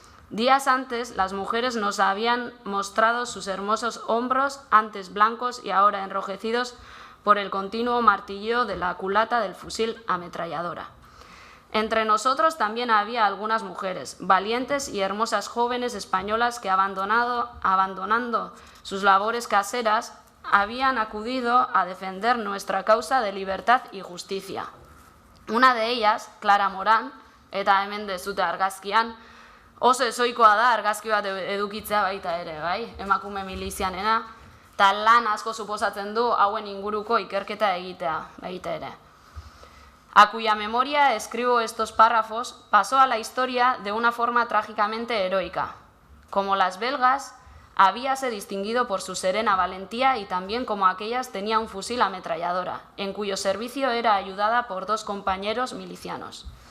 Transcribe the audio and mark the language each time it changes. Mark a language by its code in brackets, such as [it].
[es] Días antes, las mujeres nos habían mostrado sus hermosos hombros, antes blancos y ahora enrojecidos por el continuo martilleo de la culata del fusil ametralladora. Entre nosotros también había algunas mujeres, valientes y hermosas jóvenes españolas que abandonando sus labores caseras, habían acudido a defender nuestra causa de libertad y justicia. Una de ellas, [eu] Clara Moran, eta hemen dezute argazkian, oso ezoikoa da argazki bat edukitzea baita ere, bai, emakume milizianena, eta lan asko suposatzen du hauen inguruko ikerketa egitea baita ere. [es] A cuya memoria escribo estos párrafos, pasó a la historia de una forma trágicamente heroica. Como las belgas, habíase distinguido por su serena valentía y también como aquellas tenía un fusil ametralladora, en cuyo servicio era ayudada por 2 compañeros milicianos.